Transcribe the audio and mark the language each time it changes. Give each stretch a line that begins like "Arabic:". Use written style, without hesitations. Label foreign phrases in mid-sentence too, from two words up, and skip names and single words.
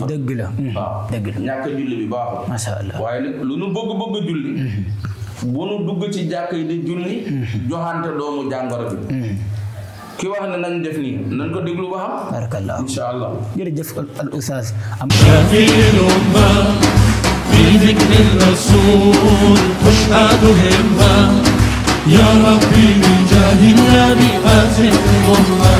Wolof: dëgg la waaw dëgg la ñàkk julli bi baaxul
Arabic: ما شاء الله
Wolof: waaye nag lu nu bëgg julli bu nu dugg ci jàkk yi di julli joxante doomu jàngoro bi ki wax ne nañ def nii nañ ko déglu ba xam. barakallah
Arabic: إن شاء الله.
Wolof: jërëjëf al oustaz am
Arabic: شافي الأمة بذكر الرسول تشهد همة يا ربي بجاه النبي أزل الأمة